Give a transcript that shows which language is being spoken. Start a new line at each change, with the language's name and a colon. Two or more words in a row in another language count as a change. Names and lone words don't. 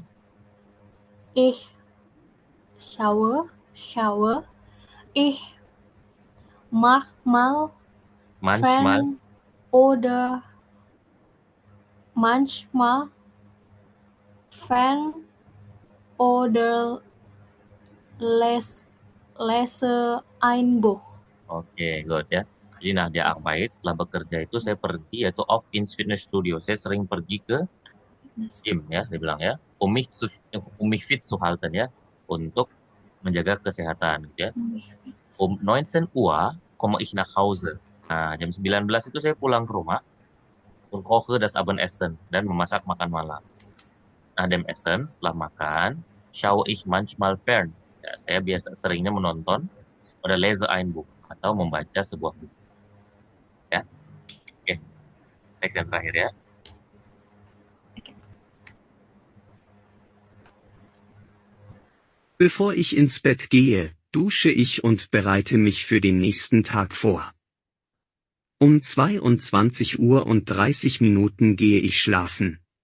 German: Ich schaue ich manchmal Fern oder manchmal Fern oder lese lese ein Buch.
Indonesian: Oke, good ya. Jadi nah dia Arbeit setelah bekerja itu saya pergi yaitu
German: off ins Fitnessstudio.
Indonesian: Saya sering pergi ke gym ya, dia bilang ya.
German: Um mich fit zu halten ya,
Indonesian: untuk menjaga kesehatan gitu ya.
German: 19 Uhr komme ich nach Hause.
Indonesian: Nah, jam 19 itu saya pulang ke rumah
German: und koche das Abendessen
Indonesian: dan memasak makan malam. Nah,
German: dem Essen
Indonesian: setelah makan,
German: schaue ich manchmal fern.
Indonesian: Ya, saya biasa seringnya menonton
German: oder lese ein Buch
Indonesian: atau membaca sebuah buku ya. Oke, next yang terakhir ya.
German: Bevor ich ins Bett gehe, dusche ich und bereite mich für den nächsten Tag vor. Um 22 Uhr und 30 Minuten gehe ich schlafen.